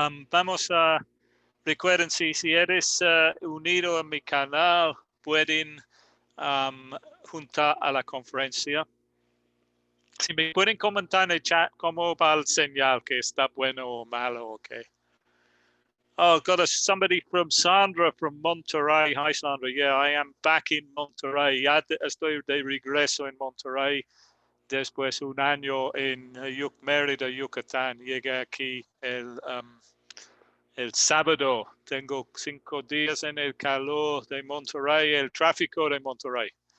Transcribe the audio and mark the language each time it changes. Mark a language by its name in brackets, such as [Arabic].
[Spanish] Vamos a, recuerden, si eres unido a mi canal, pueden juntar a la conferencia. Si me pueden comentar en el chat cómo va el señal, que está bueno o malo, okay. [English] Oh, got somebody from Sandra from Monterrey. Hi, Sandra. Yeah, I am back in Monterrey. [Spanish] Ya estoy de regreso en Monterrey después un año en Mérida, Yucatán. Llegué aquí el sábado. Tengo 5 días en el calor de Monterrey, el tráfico de Monterrey.